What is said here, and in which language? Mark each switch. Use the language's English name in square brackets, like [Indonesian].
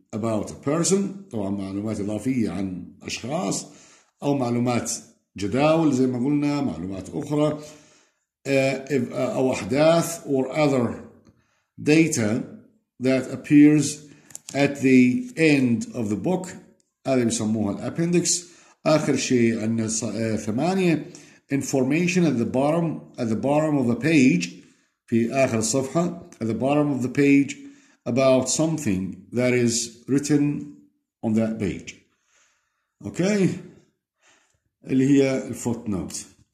[Arabic] طبعا معلومات إضافية عن أشخاص أو معلومات جداول زي ما قلنا، معلومات أخرى أو أحداث [English] or other data that appears at the end of the book، [Arabic] هذا بيسموها الأبندكس. آخر شيء عندنا [English] 8، information at the bottom of the page، [Arabic] في آخر الصفحة [English] at the bottom of the page about something that is written on that page. [Arabic] Okay، اللي هي الفوتنوت.